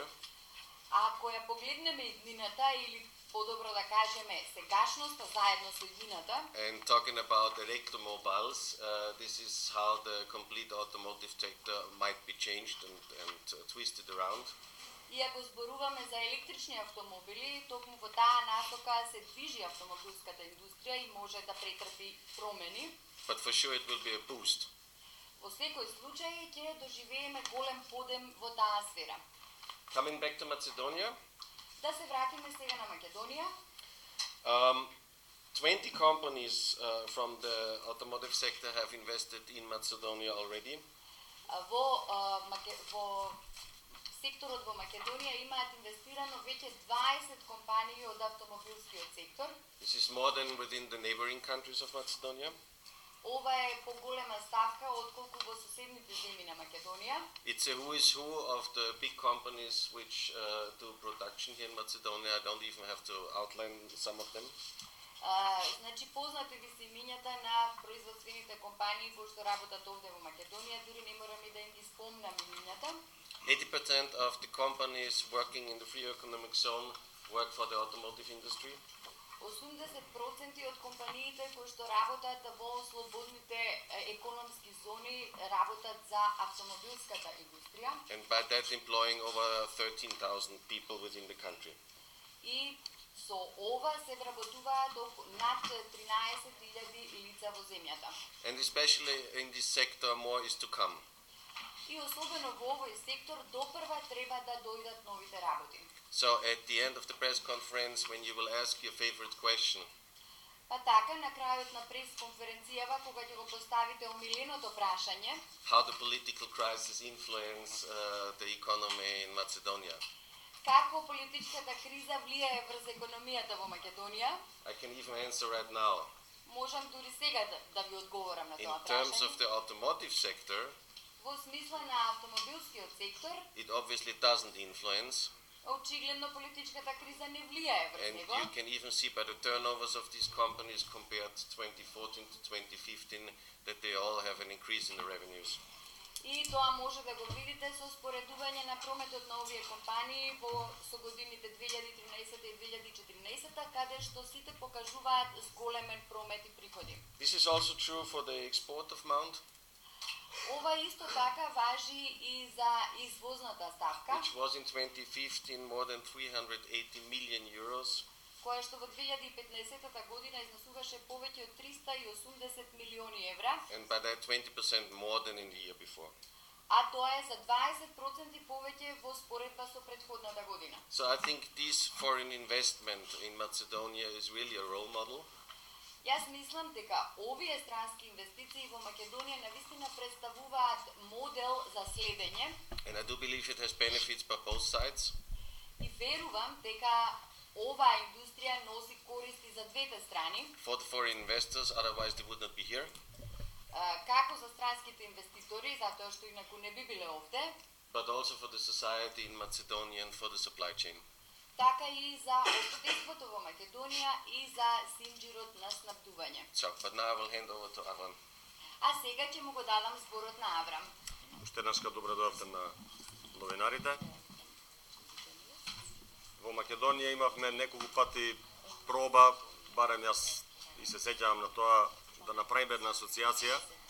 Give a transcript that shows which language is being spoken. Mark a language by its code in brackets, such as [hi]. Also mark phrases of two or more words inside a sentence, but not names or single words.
[mk] Ако ја погледнеме иднината или подобро да кажеме сегашноста заедно со иднината, [en] and talking about electromobiles, this is how the complete automotive sector might be changed and twisted around. [mk] И ако зборуваме за електрични автомобили, токму во таа насока се движи автомобилската индустрија и може да претрпи промени. [en] But for sure it will be a boost. [mk] Во секој случај ќе доживееме голем подем во таа сфера. [en] Coming back to Macedonia, [mk] Да се вратиме сега на Македонија. [en] 20 companies from the automotive sector have invested in Macedonia already. [mk] Во секторот во Македонија имаат инвестирано веќе 20 компании од автомобилскиот сектор. [en] This is more than within the neighboring countries of Macedonia. [mk] Ова е поголема ставка отколку во соседните земји на Македонија. [en] It's a who is who of the big companies which do production here in Macedonia. I don't even have to outline some of them. [mk] Значи познати ви се имињата на производствените компании кои што работат овде во Македонија, дури не морам и да им ги спомнам имињата. [en] 80% of the companies working in the free economic zone work for the automotive industry. [mk] 80% од компаниите кои што работат во слободните економски зони работат за автомобилската индустрија. [en] And by that employing over 13,000 people within the country. [mk] И со ова се вработуваат над 13,000 лица во земјата. [en] And especially in this sector more is to come. [mk] И особено во овој сектор допрва треба да дојдат новите работи. [en] So at the end of the press conference, when you will ask your favorite question, [mk] Па така, на крајот на пресконференцијава, кога ќе го поставите омиленото прашање, [en] how the political crisis influence the economy in Macedonia, [mk] како политичката криза влијае врз економијата во Македонија, [en] I can even answer right now. [mk] можам дури сега да ви одговорам на [en] In [mk] тоа [en] terms of [mk] прашање. [en] the automotive sector, [mk] Во смисла на автомобилскиот сектор, [en] it obviously doesn't influence, [mk] очигледно политичката криза не влијае врз [en] and [mk] него. [en] you can even see by the turnovers of these companies compared 2014 to 2015 that they all have an increase in the revenues. [mk] И тоа може да го видите со споредување на прометот на овие компании со годините 2013 и 2014, каде што сите покажуваат зголемен промет и приходи. [en] This is also true for the export of Mount, [mk] Ова исто така важи и за извозната ставка, [en] which was in 2015 more than 380 million euros, [mk] која што во 2015 година изнесуваше повеќе од 380 милиони евра, [en] and by that 20% more than in the year before. [mk] а тоа е за 20% повеќе во споредба со претходната година. [en] So I think this foreign investment in Macedonia is really a role model. [mk] Јас мислам дека овие странски инвестиции во Македонија навистина представуваат модел за следење. [en] And I do believe it has benefits by both sides. [mk] И верувам дека оваа индустрија носи користи за двете страни, [en] For the foreign investors, otherwise they would not be here. [mk] како за странските инвеститори, затоа што инаку не би биле овде, [en] But also for the society in Macedonia and for the supply chain. [mk] така и за општеството во Македонија и за синџирот на снабдување. [en] So, but now I will hand over to Avram. [mk] А сега ќе му го дадам зборот на Аврам. Уште еднашка добро дојавте на новинарите. Во Македонија имавме неколку пати проба, барем јас и се сеќавам на тоа, да направиме една асоциација.